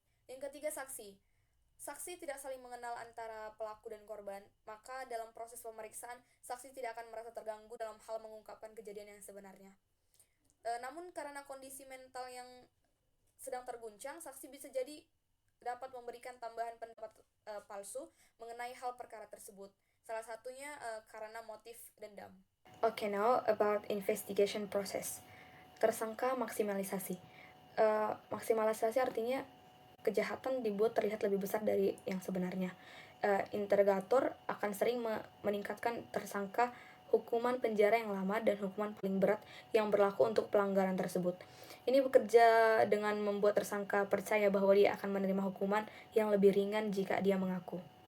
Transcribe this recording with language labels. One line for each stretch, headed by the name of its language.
Indonesian: Yang ketiga, saksi. Saksi tidak saling mengenal antara pelaku dan korban, maka dalam proses pemeriksaan, saksi tidak akan merasa terganggu dalam hal mengungkapkan kejadian yang sebenarnya. Namun karena kondisi mental yang sedang terguncang, saksi bisa jadi dapat memberikan tambahan pendapat palsu mengenai hal perkara tersebut. Salah satunya karena motif dendam.
English: Okay, now about investigation process.
Indonesian: Tersangka maksimalisasi. Maksimalisasi artinya kejahatan dibuat terlihat lebih besar dari yang sebenarnya. Interrogator akan sering meningkatkan tersangka hukuman penjara yang lama dan hukuman paling berat yang berlaku untuk pelanggaran tersebut. Ini bekerja dengan membuat tersangka percaya bahwa dia akan menerima hukuman yang lebih ringan jika dia mengaku.